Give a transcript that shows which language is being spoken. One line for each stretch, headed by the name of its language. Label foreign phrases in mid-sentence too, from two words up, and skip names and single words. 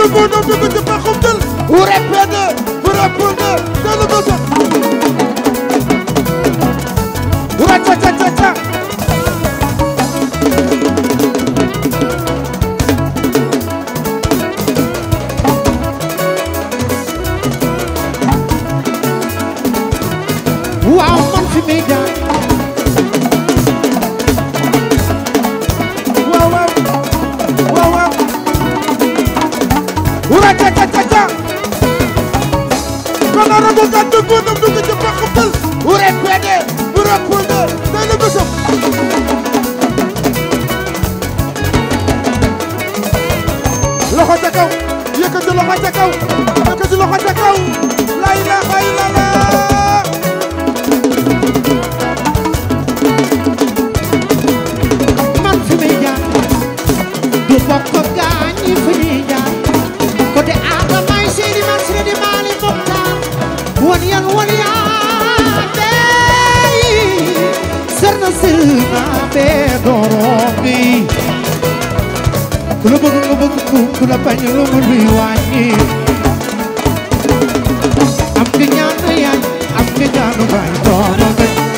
Wolof: ñëw dugg ci paxum jël wure pede wure pede delu bësa wure ca ca ca ca waaw man fi may jaar kono rabu ka dugg na dugg ci paxum jël wure pede wure pede delu bësa loxo ca kaw yëkkati loxo ca kaw yëkkati loxo ca kaw
Arabic: لا إله إلا الله
Wolof: man fi may jaar du bokk ak gaañ yi fi ñuy jaar côté Adamay Seydi man Seydi Mali Mokhtar wan yan dey serna sirna be doromi ku la bëgg nga bëgg ku la bañ lu mu luy wàññi am nga ñaan yaay am nga ñaanu baay doona bañ